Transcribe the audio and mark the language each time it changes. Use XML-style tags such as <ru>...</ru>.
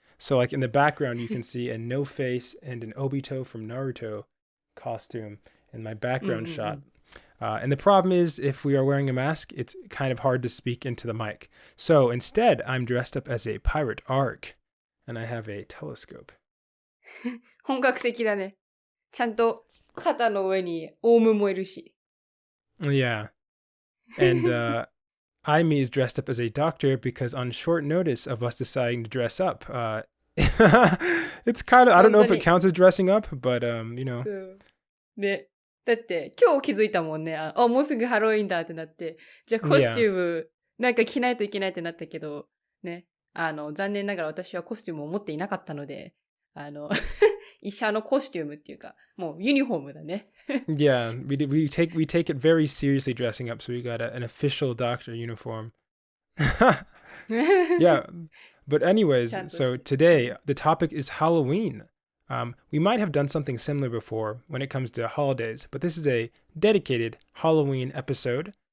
<en>So like in the background, you can see a no face and an Obito from Naruto costume in my background shot. And the problem is, if we are wearing a mask, it's kind of hard to speak into the mic. So instead, I'm dressed up as a pirate arc, and I have a telescope.</en> <ja>本格的だね。ちゃんと肩の上にオウムもいるし。</ja> <en>Yeah. And Aimi is dressed up as a doctor because on short notice of us deciding to dress up, it's kind of, I don't know if it counts as dressing up, but, you know.</en> <ja>そうね。だって今日気づいたもんね。もうすぐハロウィンだってなって。じゃあコスチュームなんか着ないといけないってなったけど、ね。残念ながら私はコスチュームを持っていなかったので、医者のコスチュームっていうか、もうユニフォームだね。</ja> <en>Yeah, we take it very seriously dressing up, so we got an official doctor uniform. Yeah, but anyways, so today the topic is Halloween. We might have done something similar before when it comes to holidays, but this is a dedicated Halloween episode.</en>